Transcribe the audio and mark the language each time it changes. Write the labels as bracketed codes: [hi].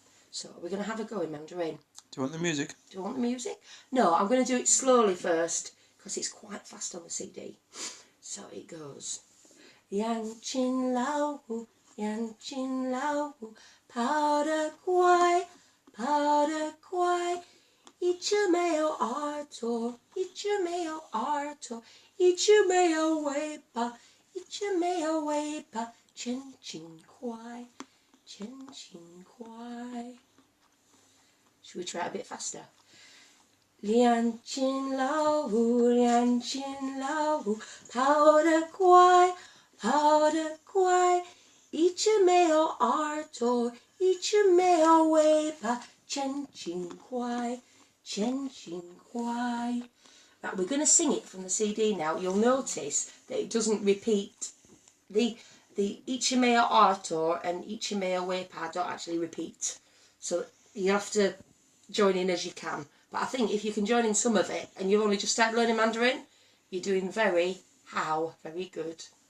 [en] So we're going to have a go in Mandarin. Do you want the music? Do you want the music? No, I'm going to do it slowly first because it's quite fast on the CD. So it goes. Yang Chin Lao Wu, Yang Chin Lao Wu, [zh] 跑得快，跑得快，一只没有耳朵，一只没有耳朵，一只没有尾巴，一只没有尾巴，真勤快，真勤快。 [en] Should we try it a bit faster? [zh] 两只老虎，两只老虎，跑得快，跑得快，一只没有耳朵，一只没有尾巴，真勤快，真勤快。 [en] Right, we're going to sing it from the CD now. You'll notice that it doesn't repeat. The Ichimeo Artor and Ichimeo Wepa don't actually repeat. So you have to join in as you can. But I think if you can join in some of it and you've only just started learning Mandarin, you're doing very good.